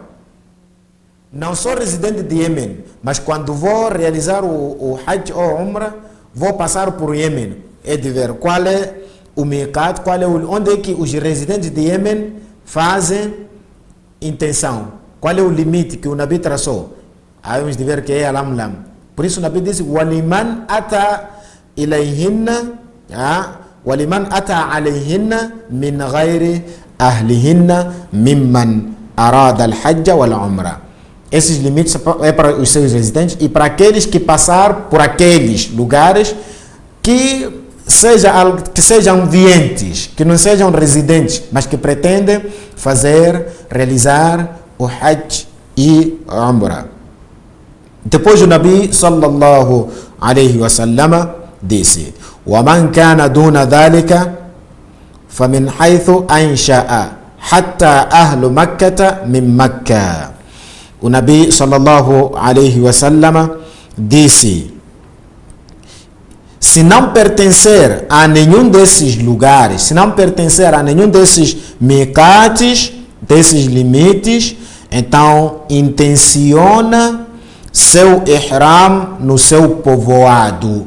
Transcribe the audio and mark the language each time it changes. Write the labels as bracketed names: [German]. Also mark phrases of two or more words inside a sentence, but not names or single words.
[Portuguese] Não sou residente de Yemen, mas quando vou realizar o Hajj ou Umrah, vou passar por Yemen. É de ver qual é o miqat, onde é que os residentes de Yemen fazem intenção. Qual é o limite que o Nabi traçou? Aí vamos ver que é Alamlam. Por isso o Nabi disse: [Arabic] ولمن أتى إليهن، ولمن أتى عليهن من غير أهلهن ممن أراد الحج والعمرة. [Portuguese] Esses limites é para os seus residentes e para aqueles que passar por aqueles lugares que sejam vientes, que não sejam residentes, mas que pretendem realizar o Hajj e o Umrah. Depois o Nabi [Arabic] صلى الله عليه وسلم [Portuguese] disse: [Arabic] وَمَنْ كَانَ دُونَ ذَلِكَ فَمِنْ حَيْثُ أَنْشَأَ حَتَّى أَهْلُ مَكَّةَ مِنْ مَكَّةَ. [Portuguese] O Nabi [Arabic] صلى الله عليه وسلم [Portuguese] disse: se não pertencer a nenhum desses lugares, se não pertencer a nenhum desses miqates, desses limites, então intenciona seu ihram no seu povoado.